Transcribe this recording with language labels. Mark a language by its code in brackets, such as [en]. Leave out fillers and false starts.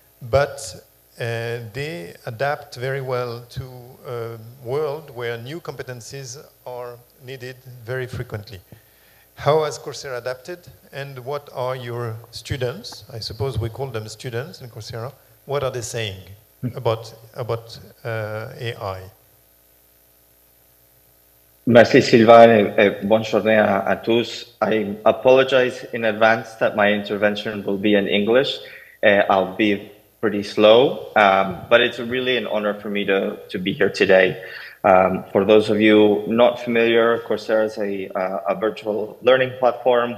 [en] but they adapt very well to a world where new competencies are needed very frequently. How has Coursera adapted, and what are your students, I suppose we call them students in Coursera, what are they saying about AI? [fr] Merci Sylvain et bonne journée à tous. [en] I apologize in advance that my intervention will be in English. I'll be pretty slow, but it's really an honor for me to be here today. For those of you not familiar, Coursera is a virtual learning platform.